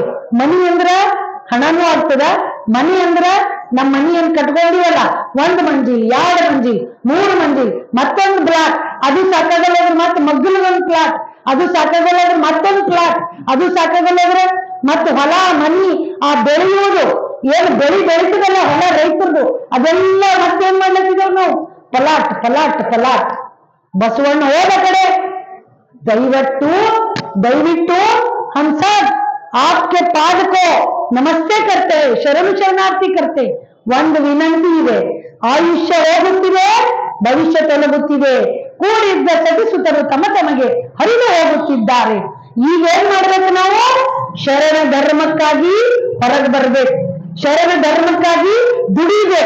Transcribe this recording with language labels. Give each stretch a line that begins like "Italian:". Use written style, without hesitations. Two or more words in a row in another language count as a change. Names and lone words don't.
Kannada: ಮನಿ ಅಂದ್ರ ಹಣನೂ ಆಗ್ತದ, ಮನಿ ಅಂದ್ರ ನಮ್ಮ ಮನಿಯನ್ನು ಕಟ್ಕೊಂಡಿವಲ್ಲ, 1 ಮಂಜಿಲ್ 2 ಮಂಜಿಲ್ 3 ಮಂಜಿಲ್, ಮತ್ತೊಂದು ಬ್ಲಾಕ್, ಅದು ಸಾಕಾಗಲ್ಲಾದ್ರೆ ಮತ್ತೆ ಮಗ್ಗಲದೊಂದು ಪ್ಲಾಟ್, ಅದು ಸಾಕಾಗಲ್ಲಾದ್ರೆ ಮತ್ತೊಂದು ಪ್ಲಾಟ್, ಅದು ಸಾಕಾಗಲ್ಲಾದ್ರೆ ಮತ್ತೆ ಹೊಲ ಮನಿ, ಆ ಬೆಳೆಯುವುದು ಏನು ಬೆಳೀತದಲ್ಲ ಹೊಲ ರೈತರದು, ಅದೆಲ್ಲ ಮತ್ತೇನ್ ಮಾಡ್ಲತ್ತಿದ್ದೇವೆ ನಾವು? ಪಲಾಟ್ ಪಲಾಟ್ ಪಲಾಟ್. ಬಸವಣ್ಣ ಹೋದ ಕಡೆ ದಯವಿಟ್ಟು ಹಂಸ
Hindi: आपके पाद को नमस्ते करते,
Kannada: ಶರಣು ಶರಣಾರ್ಥಿ करते. ಒಂದು ವಿನಂತಿ ಇದೆ, ಆಯುಷ್ಯ ಹೋಗುತ್ತಿದೆ, ಭವಿಷ್ಯ ತೊಲಗುತ್ತಿದೆ, ಕೂಡಿದ್ದ ಸತಿಸುತ್ತರು ತಮಗೆ ಹರಿದು ಹೋಗುತ್ತಿದ್ದಾರೆ. ಈಗ ಏನ್ ಮಾಡ್ಬೇಕು ನಾವು? ಶರಣ ಧರ್ಮಕ್ಕಾಗಿ ಹೊರಗೆ ಬರ್ಬೇಕು, ಶರಣ ಧರ್ಮಕ್ಕಾಗಿ ದುಡಿಬೇಕು.